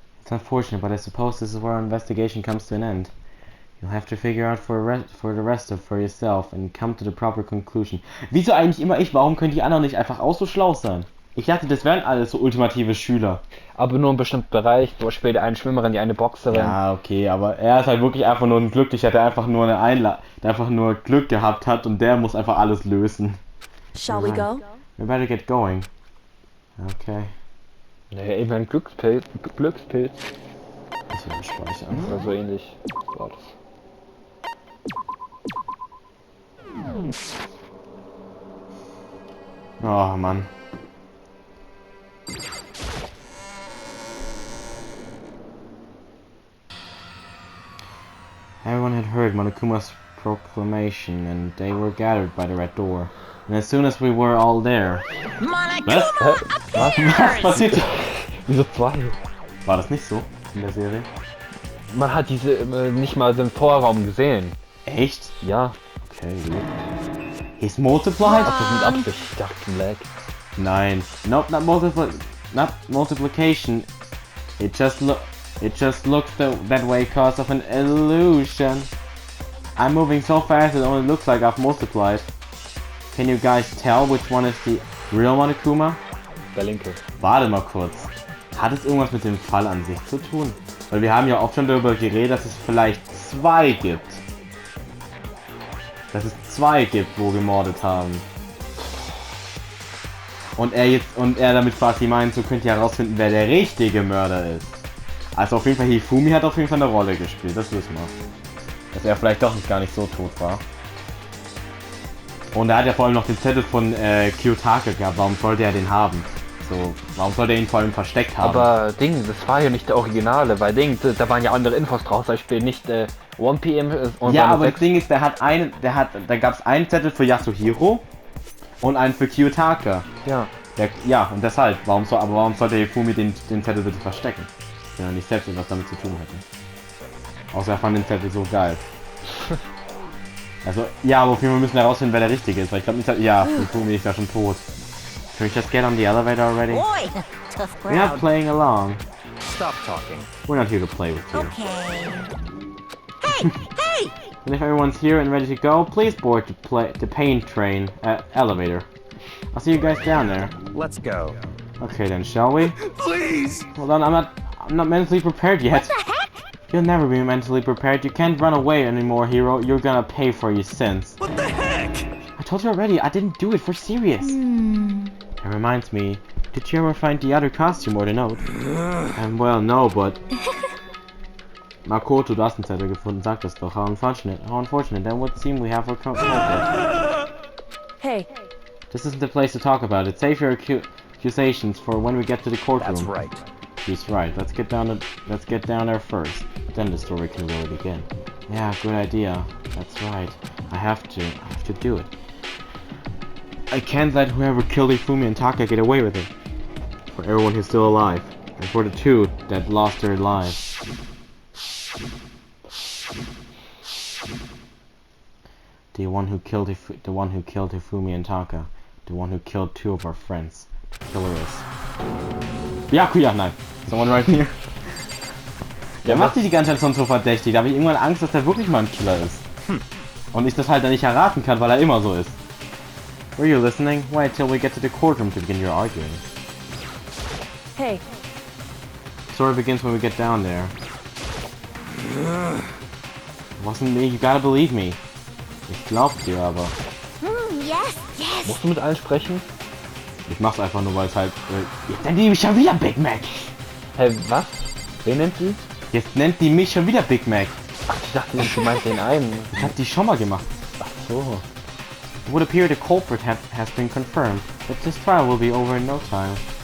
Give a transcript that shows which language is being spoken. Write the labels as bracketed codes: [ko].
[en] It's unfortunate, but I suppose this is where our investigation comes to an end. You'll have to figure out for the rest of for yourself and come to the proper conclusion. [de] Wieso eigentlich immer ich? Warum können die anderen nicht einfach auch so schlau sein? Ich dachte, das wären alles so ultimative Schüler. Aber nur im bestimmten Bereich, zum Beispiel die eine Schwimmerin, die eine Boxerin. Ja, okay, aber er ist halt wirklich einfach nur ein Glücklicher, der einfach nur der einfach nur Glück gehabt hat und der muss einfach alles lösen. [en] Shall we go? We better get going. Okay. [de] Naja, eben ein Glückspilz. Glückspilz. Das wird speichern. Oder so ähnlich. War das. Oh Mann. [en] Everyone had heard Monokuma's proclamation and they were gathered by the red door. And as soon as we were all there... Monokuma [de] Was [en] appears! [de] passiert hier? Wieso zwei? War das nicht so in der Serie? Man hat diese nicht mal den Vorraum gesehen. Echt? Ja. Okay, gut. [en] He's multiplied? [de] Das ist mit Absicht. Ich dachte, lag. Nein. [en] Nope, not multiplication. It just looks that way cause of an illusion. I'm moving so fast it only looks like I've multiplied. Can you guys tell which one is the real Monokuma? [de] Der linke. Warte mal kurz. Hat es irgendwas mit dem Fall an sich zu tun? Weil wir haben ja oft schon darüber geredet, dass es vielleicht zwei gibt. Dass es zwei gibt, wo gemordet haben. Und er damit quasi meint, so könnt ihr herausfinden, wer der richtige Mörder ist. Also auf jeden Fall, Hifumi hat auf jeden Fall eine Rolle gespielt, das wissen wir. Dass er vielleicht doch nicht gar nicht so tot war. Und er hat ja vor allem noch den Zettel von Kiyotake gehabt, warum sollte er den haben? So, warum sollte er ihn vor allem versteckt haben? Aber Ding, das war ja nicht der Originale, weil Ding, da waren ja andere Infos drauf, zum Beispiel nicht 1 PM und ja, aber das Ding ist, da gab es einen Zettel für Yasuhiro und einen für Kiyotake. Ja. Ja, und deshalb, warum sollte Hifumi den Zettel bitte verstecken? Wenn er nicht selbst etwas damit zu tun hätte. Außer er fand den Zettel so geil. Also, ja, aber auf jeden Fall müssen wir herausfinden, wer der Richtige ist, weil ich glaube nicht, ja, Hifumi ist ja schon tot. [en] Can we just get on the elevator already? Boy, tough We're not crowd. playing along. Stop talking. We're not here to play with you. Okay. Hey, hey! And if everyone's here and ready to go, please board the pain train elevator. I'll see you guys down there. Let's go. Okay then, shall we? Please! Hold on, I'm not mentally prepared yet. What the heck? You'll never be mentally prepared. You can't run away anymore, hero. You're gonna pay for your sins. What the heck? I told you already, I didn't do it for serious. It reminds me, did you ever find the other costume or the note? Well, no, but... [de] Makoto, du hast einen Zettel gefunden, sag das doch. [en] How unfortunate. How unfortunate. Then what seem we have for Hey, This isn't the place to talk about it. Save your accusations for when we get to the courtroom. That's right. He's right. Let's get down there first. Then the story can really begin. Yeah, good idea. That's right. I have to do it. I can't let whoever killed Ifumi and Taka get away with it. For everyone who's still alive. And for the two that lost their lives. The one who killed Ifumi and Taka. The one who killed two of our friends. The killer is... Byakuya, [de] nein. [en] Someone right here. [de] Der macht sich die ganze Zeit schon so verdächtig. Da habe ich irgendwann Angst, dass er wirklich mal ein Killer ist. Und ich das halt dann nicht erraten kann, weil er immer so ist. [en] Were you listening? Wait till we get to the courtroom to begin your arguing. hey, Story begins when we get down there. It wasn't me, you gotta believe me. [de] Ich glaub dir aber. [en] yes, yes. [de] Musst du mit allen sprechen? Ich mach's einfach nur, weil es halt... jetzt nennt die mich schon wieder Big Mac! Hey, was? Wen nennt sie? Jetzt nennt die mich schon wieder Big Mac! Ach, ich dachte, sie meint den einen. Das hat die schon mal gemacht. Ach so. [en] It would appear the culprit has been confirmed, but this trial will be over in no time.